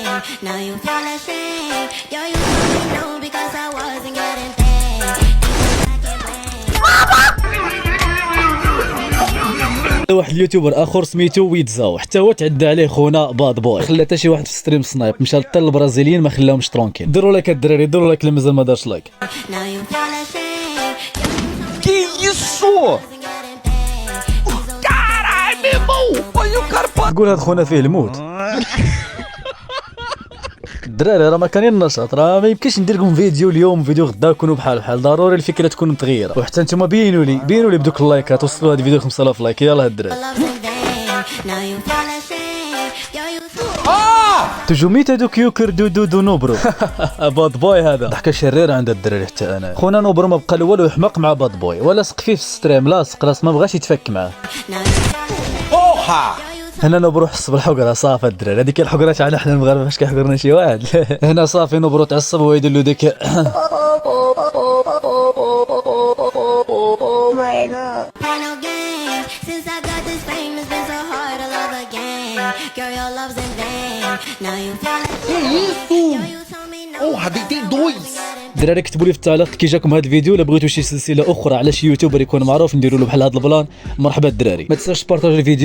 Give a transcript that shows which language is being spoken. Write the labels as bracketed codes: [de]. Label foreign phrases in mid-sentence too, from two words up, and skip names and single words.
[ar] واحد اليوتيوبر اخر سميتو ويتزاو، حتى هو تعدى عليه خونا باد بوي، خلى حتى شي واحد في ستريم سنايب مشى للطل البرازيليين ما خلاهمش ترونكيل. ديروا لايك الدراري، ديروا لايك اللي مازال ما دارش لايك. [pt] Que isso? Caralho, meu irmão! Olha o cara. [ar] تقول هاد خونا فيه الموت. الدراري راه ما كاين النشاط، راه ما يمكنش ندير لكم فيديو اليوم فيديو غدا يكونوا بحال ضروري الفكره تكون متغيره. وحتى نتوما بينوا لي بدوك اللايكات، وصلوا هاد الفيديو 5000 لايك. يلا هاد الدراري تجوميت هذوك يوكر دو نوبرو. باد بوي هذا ضحكه شريره عند الدراري. حتى انا خونا نوبرو ما بقى والو يحمق مع باد بوي، ولا سق فيه في الستريم، لاصق ما بغاش يتفك معاه. هنا نوبرو حس بالحقره صافي الدراري. هذيك الحقره تاعنا حنا المغاربه فاش كيحقرنا شي واحد. هنا صافي نوبرو تعصب ويدير له ديك. [pt] Porra, deitei dois. [ar] الدراري كتبوا لي في التعليق كي جاكم هذا الفيديو، الا بغيتوا شي سلسله اخرى على شي يوتيوبر يكون معروف نديروا له بحال هذا البلان. مرحبا الدراري، ما تنساوش تبارطاجيو الفيديو.